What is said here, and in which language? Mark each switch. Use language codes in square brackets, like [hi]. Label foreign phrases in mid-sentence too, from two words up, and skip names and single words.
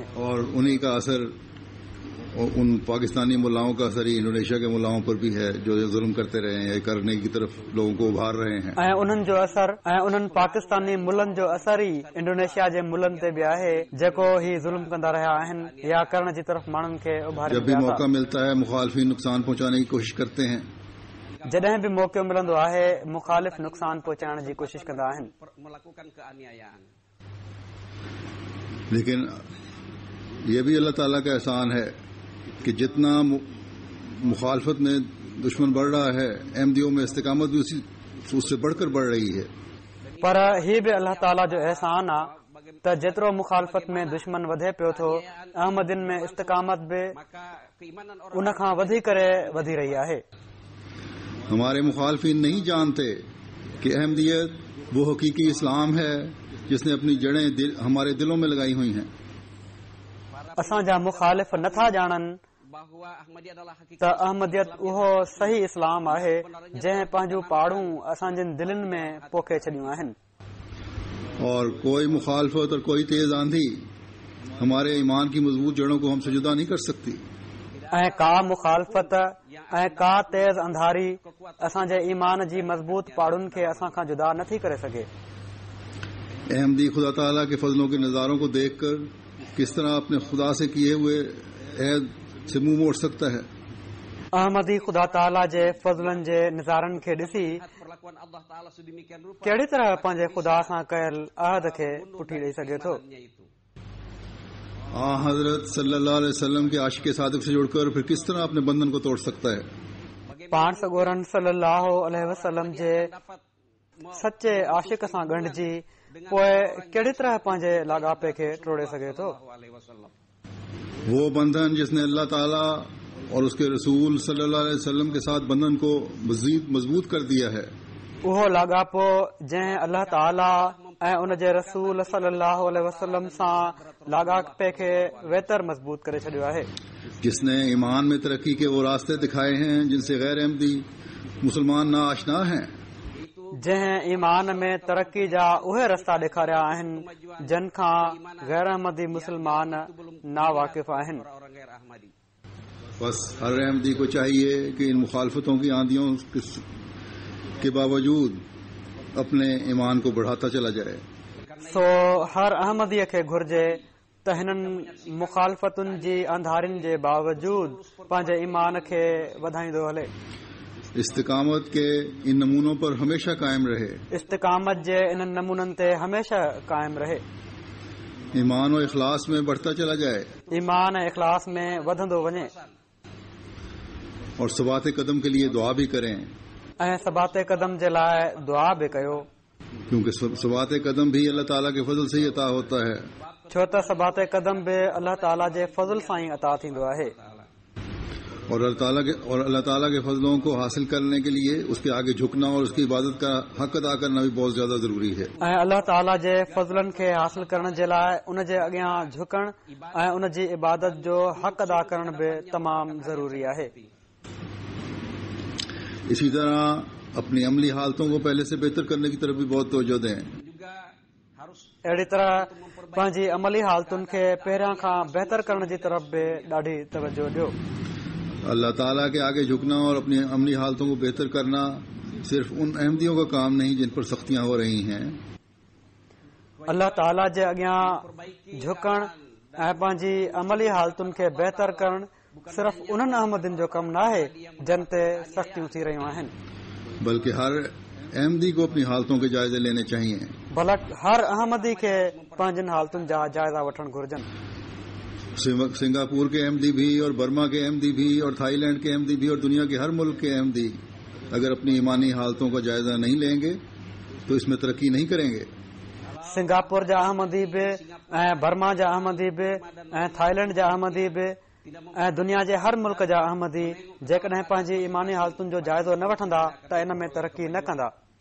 [ur] اور انہی کا اثر ان پاکستانی ملاؤں کا اثر ہی انڈونیشیا کے ملاؤں پر بھی ہے جو ظلم کرتے رہے ہیں، کرنے کی طرف لوگوں کو ابھار رہے ہیں. [sd] ऐं उन्हनि जो असर ऐं उन्हनि पाकिस्तानी मुल्हनि जो असर ई इंडोनेशिया जे मुल्हनि ते बि आहे जेको ही ज़ुल्म कंदा रहिया आहिनि या करण जी तरफ माण्हुनि खे उभारे। [ur] جب بھی موقع ملتا ہے مخالفین نقصان پہنچانے کی کوشش کرتے ہیں. [sd] जॾहिं बि मौक़ो मिलंदो आहे मुखालिफ़ नुक़सान पहुचाइण जी कोशिश कंदा आहिनि। [ur] لیکن یہ بھی اللہ تعالیٰ کا احسان ہے کہ جتنا مخالفت میں دشمن بڑھ رہا ہے، احمدیوں میں استقامت بھی اس سے بڑھ کر بڑھ رہی ہے. [sd] पर ही बि अल्लाह ताला जो एहसान आहे त जेतिरो मुखालफत में दुश्मन वधे पियो थो, अहमदियुनि में इस्तिकामत बि उन खां वधी करे वधी रही आहे। [ur] ہمارے مخالفین نہیں جانتے کہ احمدیت وہ حقیقی اسلام ہے جس نے اپنی جڑیں ہمارے دلوں میں لگائی ہوئی ہیں. [sd] असांजा मुखालिफ़ नथा ॼाणनि त अहमदियत उहो सही इस्लाम आहे जंहिं पंहिंजूं पाड़ूं असांजनि दिलनि में पोखे छॾियूं आहिनि। [ur] اور کوئی مخالفت اور کوئی تیز آندھی ہمارے ایمان کی مضبوط جڑوں کو ہم سے جدا نہیں کر سکتی. [sd] ऐं का मुखालफत ऐं का तेज़ अंधारी असांजे ईमान जी मज़बूत पाड़ुनि खे असां खां जुदा नथी करे सघे। [ur] احمدی خدا تعالیٰ کے فضلوں کے نظاروں کو دیکھ کر کس طرح اپنے خدا سے کیے ہوئے عہد سے منہ موڑ سکتا ہے. [sd] अहमदी खुदा ताला जे फज़लनि जे नज़ारनि खे ॾिसी कहिड़ी तरह पंहिंजे खुदा सां कयल अहद खे पुठी ॾेई सघे थो। [ur] حضرت [ar] صلى الله عليه وسلم [ur] کے عاشقِ صادق سے جڑ کر پھر کس طرح اپنے بندھن کو توڑ سکتا ہے. [sd] पाण सॻोरन [ar] صلى الله عليه وسلم [sd] जे सचे आशिक़ सां ॻंढिजी पोइ कहिड़ी तरह पंहिंजे लाॻापे खे टोड़े सघे थो। [ur] وہ بندھن جس نے اللہ تعالیٰ اور اس کے رسول [ar] صلى الله عليه وسلم [ur] کے ساتھ بندھن کو مزید مضبوط کر دیا ہے. [sd] उहो लाॻापो जंहिं अल्लाह ताला ऐं उन जे रसूल [ar] صلى الله عليه وسلم [sd] सां लाॻापे खे वेतर मज़बूत करे छॾियो आहे। [ur] جس نے ایمان میں ترقی کے وہ راستے دکھائے ہیں جن سے غیر احمدی مسلمان نا آشنا ہیں. [sd] जंहिं ईमान में तरक्की जा उहे रस्ता ॾेखारिया आहिनि जिन खां गैर अहमदी मुसलमान ना वाक़िफ़ आहिनि। [ur] बस ہر احمدی کو چاہیے کہ ان مخالفتوں کی آندھیوں کے باوجود اپنے ایمان کو بڑھاتا چلا جائے. [sd] सो हर अहमदीअ खे घुर्जे त हिननि मुखालफ़तुनि जी अंधारियुनि जे बावजूद पंहिंजे ईमान खे वधाईंदो हले। [ur] استقامت کے ان نمونوں پر ہمیشہ قائم رہے. [sd] इस्तिकामत जे इन्हनि नमूननि ते हमेशा कायम रहे। [ur] ایمان اور اخلاص میں بڑھتا چلا جائے. [sd] ईमान ऐं इखलास में वधंदो वञे [ur] اور ثباتِ قدم کے لیے دعا بھی کریں. [sd] ऐं सबाते कदम जे लाइ दुआ बि कयो, [ur] کیونکہ ثباتِ قدم بھی اللہ تعالیٰ کے فضل سے ہی عطا ہوتا ہے. [sd] छो त सबाते कदम बि अल्लाह ताला जे फज़ल सां ई अता थींदो आहे। [ur] اور اللہ تعالیٰ کے فضلوں کو حاصل کرنے کے لیے اس کے آگے جھکنا اور اس کی عبادت کا حق ادا کرنا بھی بہت زیادہ ضروری ہے. [sd] ऐं अल्लाह ताला जे फज़लनि खे हासिल करण जे लाइ उन जे अॻियां झुकण ऐं उन जी इबादत जो हक अदा करण बि तमामु ज़रूरी आहे। [ur] اسی طرح اپنی عملی حالتوں کو پہلے سے بہتر کرنے کی طرف بھی بہت توجہ دیں. [sd] अहिड़ी तरह पंहिंजी अमली हालतुनि खे पहिरियां खां बहितर करण जी तरफ़ बि ॾाढी तवजो ॾियो। [ur] اللہ تعالیٰ کے آگے جھکنا اور اپنی عملی حالتوں کو بہتر کرنا صرف ان احمدیوں کا کام نہیں جن پر سختیاں ہو رہی ہیں. [sd] अल्लाह ताला जे अॻियां झुकण ऐं पंहिंजी अमली हालतुनि खे बहितर करण सिर्फ़ उन्हनि अहमदियुनि जो कमु न आहे जिन ते सख़्तियूं थी रहियूं आहिनि, [ur] بلکہ ہر احمدی کو اپنی حالتوں کے جائزے لینے چاہئیں. [sd] बल्कि हर अहमदी खे पंहिंजनि हालतुनि जा जाइज़ा वठणु घुर्जनि। [ur] سنگاپور کے احمدی بھی اور برما کے احمدی بھی اور تھائی لینڈ کے احمدی بھی اور دنیا کے ہر ملک کے احمدی اگر اپنی ایمانی حالتوں کا جائزہ نہیں لیں گے تو اس میں ترقی نہیں کریں گے. [sd] सिंगापुर जा अहमदी बि ऐं बर्मा जा अहमदी बि ऐं थाईलैंड जा अहमदी बि ऐं दुनिया जे हर मुल्क जा अहमदी जेकॾहिं पंहिंजी ईमानी हालतुनि जो जाइज़ो न वठंदा त इन में तरक्की न कंदा।